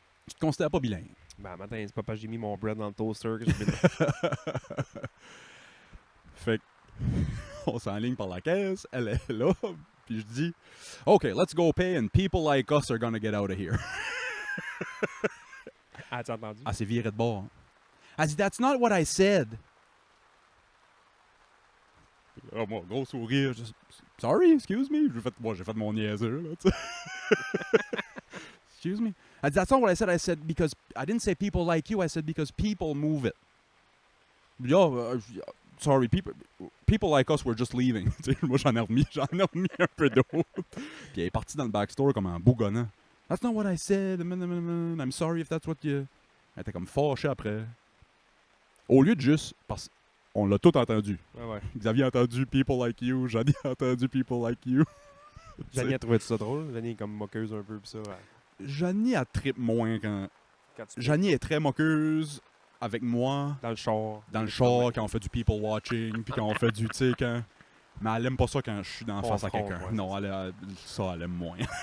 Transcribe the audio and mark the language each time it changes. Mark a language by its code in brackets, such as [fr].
[fr] Tu te considères pas bilingue. Ben, matin, c'est pas parce que j'ai mis mon bread dans le toaster que j'ai mis Fait que, on s'enligne par la caisse, elle est là, puis je dis, OK, [en] let's go pay and people like us are gonna get out of here. [fr] As-tu entendu? Elle s'est virée de bord. Elle dit, [en] that's not what I said. [fr] Oh, moi, gros sourire. [en] Sorry, excuse me. [fr] J'ai fait mon niaiseux, là, tu sais. [en] Excuse me. [fr] Elle dit, [en] that's not what I said. I said, because I didn't say people like you. I said, because people move it. Sorry, people like us were just leaving. [fr] Moi, j'en ai remis un peu d'autres. Puis elle est partie dans le backstore comme en bougonnant. [en] That's not what I said. I'm sorry if that's what you... [fr] Elle était comme fâchée après. Au lieu de juste... Parce qu'on l'a tout entendu. Ouais. Xavier a entendu [en] people like you. [fr] Johnny a entendu people like you. Johnny a trouvé ça drôle. Johnny est comme moqueuse un peu pis ça. Ouais. Johnny a trip moins quand... Johnny est très moqueuse avec moi. Dans le char. Quand on fait du people watching, puis quand on fait du, tu sais, quand... Mais elle aime pas ça quand je suis dans face à quelqu'un. Ouais, non, elle aime moins.